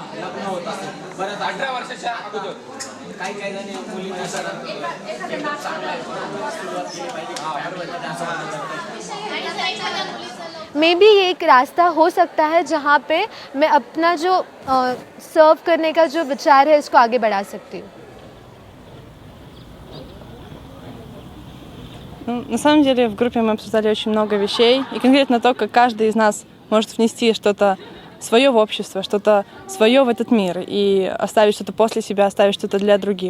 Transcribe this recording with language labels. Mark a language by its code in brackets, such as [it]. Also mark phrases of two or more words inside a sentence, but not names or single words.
[hi] मे बी ये एक रास्ता हो सकता है जहाँ पे मैं अपना जो सर्व करने का जो विचार है इसको आगे बढ़ा सकती हूँ। [ru] На самом деле в группе мы обсуждали очень много вещей, и конкретно то, как каждый из нас может внести что-то свое в общество, что-то свое в этот мир, и оставить что-то после себя, оставить что-то для других.